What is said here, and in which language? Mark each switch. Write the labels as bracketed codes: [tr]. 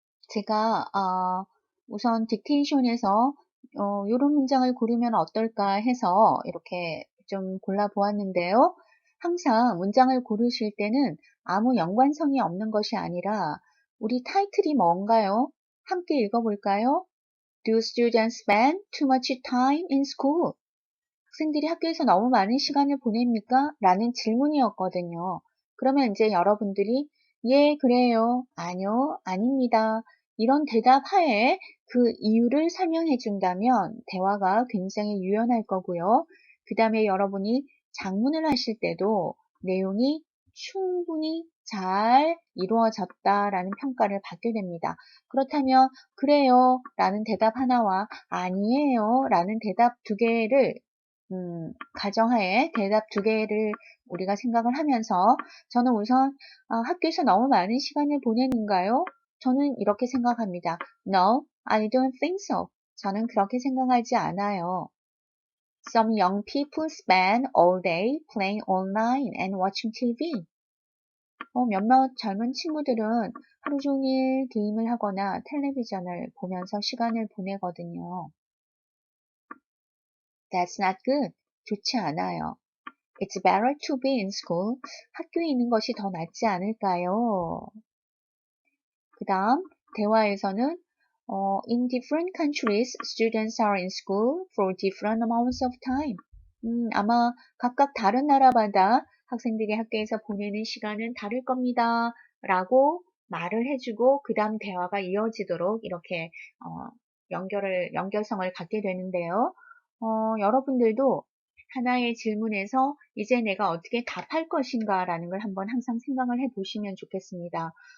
[ko] 제가 우선 딕테이션에서 이런 문장을 고르면 어떨까 해서 이렇게 좀 골라보았는데요. 항상 문장을 고르실 때는 아무 연관성이 없는 것이 아니라 우리 타이틀이 뭔가요? 함께 읽어볼까요? [en] Do students spend too much time in school? [ko] 학생들이 학교에서 너무 많은 시간을 보냅니까? 라는 질문이었거든요. 그러면 이제 여러분들이 예, 그래요. 아니요, 아닙니다. 이런 대답 하에 그 이유를 설명해 준다면 대화가 굉장히 유연할 거고요. 그 다음에 여러분이 작문을 하실 때도 내용이 충분히 잘 이루어졌다라는 평가를 받게 됩니다. 그렇다면 그래요 라는 대답 하나와 아니에요 라는 대답 2개를 가정하에 대답 2개를 우리가 생각을 하면서 저는 우선 학교에서 너무 많은 시간을 보내는가요? 저는 이렇게 생각합니다. [en] No, I don't think so. [ko] 저는 그렇게 생각하지 않아요. [en] Some young people spend all day playing online and watching TV. [ko] 몇몇 젊은 친구들은 하루 종일 게임을 하거나 텔레비전을 보면서 시간을 보내거든요. [en] That's not good. [ko] 좋지 않아요. [en] It's better to be in school. [ko] 학교에 있는 것이 더 낫지 않을까요? 그 다음 대화에서는 [en] In different countries, students are in school for different amounts of time. [ko] 아마 각각 다른 나라마다 학생들이 학교에서 보내는 시간은 다를 겁니다. 라고 말을 해주고 그 다음 대화가 이어지도록 이렇게 연결성을 갖게 되는데요. 여러분들도 하나의 질문에서 이제 내가 어떻게 답할 것인가 라는 걸 한번 항상 생각을 해 보시면 좋겠습니다.